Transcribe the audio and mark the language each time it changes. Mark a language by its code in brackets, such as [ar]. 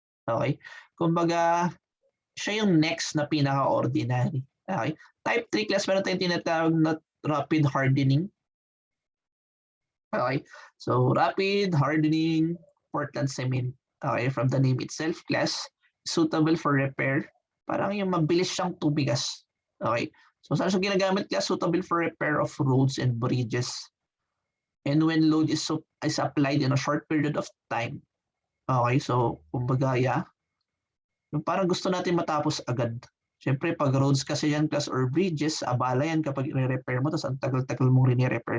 [tl] Okay, kumbaga, siya yung next na pinaka-ordinary. Okay, type 3 class, meron tayong tinatawag na rapid hardening. [en] Okay, so rapid hardening Portland cement. Okay, from the name itself, class, suitable for repair. [tl] Parang yung mabilis siyang tumigas. Okay, so saan siya ginagamit, class? [en] Suitable for repair of roads and bridges. And when load is applied in a short period of time. [tl] Okay, so kumbaga, yeah, yung parang gusto natin matapos agad. Siyempre, pag roads kasi yan, class, or bridges, abala yan kapag i-repair mo, tapos ang tagal-tagal mong rini-repair.